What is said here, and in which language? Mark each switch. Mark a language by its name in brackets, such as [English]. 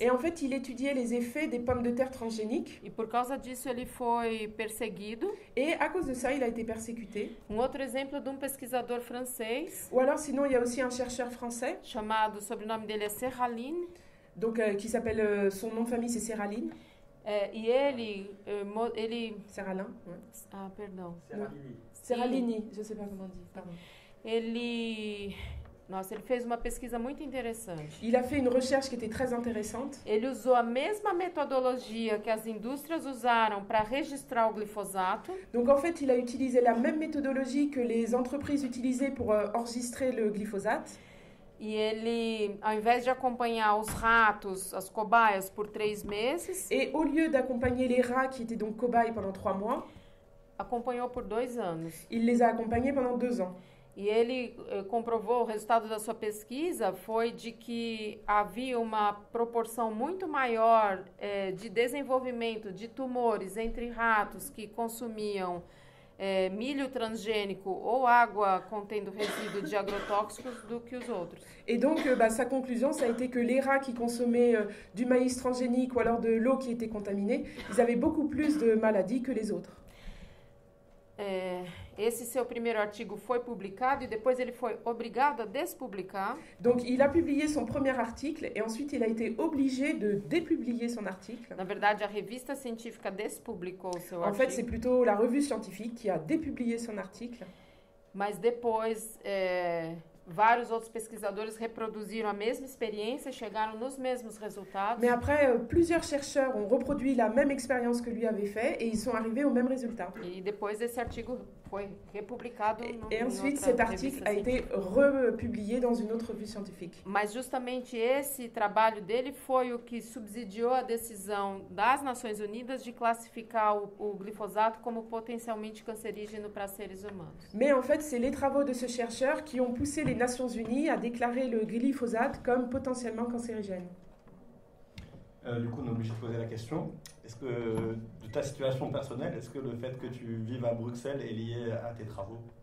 [French] Et en fait, il étudiait les effets des pommes de terre transgéniques. [Portuguese] E por causa disso ele foi perseguido. [French] Et à cause de ça, il a été persécuté. [Portuguese] Outro exemplo de pesquisador francês. [French] Ou alors sinon, il y a aussi un chercheur français. [Portuguese] Chamado, o sobrenome dele é Serraline. [French] Donc qui s'appelle, son nom de famille c'est Serraline. [Portuguese] E ele [French] Serralin. Ouais. [Portuguese] Ah, perdão. [French] Serralini, je sais pas comment on dit. Pardon. [Portuguese] Ele fez uma pesquisa muito interessante. [French] Il a fait une recherche qui était très intéressante. [Portuguese] Ele usou a mesma metodologia que as indústrias usaram para registrar o glifosato. [French] Donc en fait, il a utilisé la même méthodologie que les entreprises utilisaient pour enregistrer le glyphosate. [Portuguese] E ele, ao invés de acompanhar os ratos, as cobaias, por 3 meses, [French] Et au lieu d'accompagner les rats qui étaient donc cobayes pendant 3 mois, [Portuguese] acompanhou por 2 anos. [French] il les a accompagnés pendant 2 ans. [Portuguese] E ele comprovou, o resultado da sua pesquisa foi de que havia uma proporção muito maior de desenvolvimento de tumores entre ratos que consumiam milho transgênico ou água contendo resíduo de agrotóxicos do que os outros. [French] Et donc, sa conclusion, ça a été que les rats qui consommaient du maïs transgénique ou alors de l'eau qui était contaminée, ils avaient beaucoup plus de maladies que les autres. [Portuguese] Esse seu primeiro artigo foi publicado e depois ele foi obrigado a despublicar. [French] Donc, il a publié son premier article et ensuite il a été obligé de dépublier son article. [Portuguese] Na verdade, a revista científica despublicou o seu [French] En [Portuguese] artigo. [French] fait, c'est plutôt la revue scientifique qui a dépublié son article. [Portuguese] Mas depois, vários outros pesquisadores reproduziram a mesma experiência e chegaram nos mesmos resultados. [French] Mais après, plusieurs chercheurs ont reproduit la même expérience que lui avait fait et ils sont arrivés au même résultat. [Portuguese] E depois esse artigo foi republicado [French] Et ensuite, cet article a été republié dans une autre revue scientifique. [Portuguese] Mas justamente esse trabalho dele foi o que subsidiou a decisão das Nações Unidas de classificar o glifosato como potencialmente cancerígeno para seres humanos. [French] Mais en fait, c'est les travaux de ce chercheur qui ont poussé les Nations Unies à déclarer le glyphosate comme potentiellement cancérigène. Du coup, on est obligé de poser la question. Est-ce que, de ta situation personnelle, est-ce que le fait que tu vives à Bruxelles est lié à tes travaux?